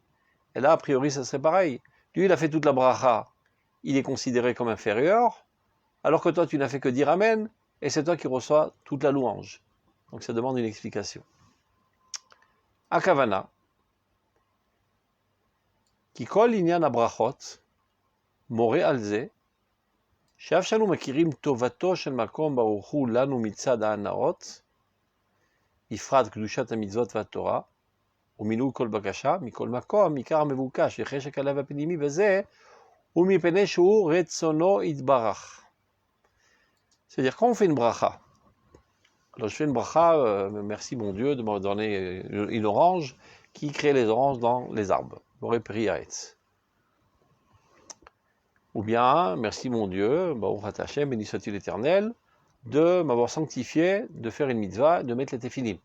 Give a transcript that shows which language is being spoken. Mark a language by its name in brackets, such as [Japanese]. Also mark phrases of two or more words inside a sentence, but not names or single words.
[French] Et là, a priori, ça serait pareil. Lui, il a fait toute la bracha. Il est considéré comme inférieur, alors que toi, tu n'as fait que dire Amen, et c'est toi qui reçois toute la louange. Donc ça demande une explication. [Hebrew] הכוונה כי כל ענין הברכות מורה על זה, שאף שאנו מכירים טובתו של מקום ברוך הוא לנו מצד ההנאות, בפרט קדושת המצוות והתורה, ומילוי כל בקשה, מכל מקום, עיקר המבוקש, וחשק הלב הפנימי וזה, ומפני שהוא רצונו יתברך. [French] C'est-à-dire, quand on fait une bracha, alors je fais une bracha, merci mon Dieu de m'avoir donné une orange, qui crée les oranges dans les arbres, [Hebrew] בורא פרי העץ. [French] Ou bien, merci mon Dieu, [Hebrew] ברוך אתה השם, [French] béni soit-il l'Éternel, de m'avoir sanctifié, de faire une mitzvah, de mettre les tefilin.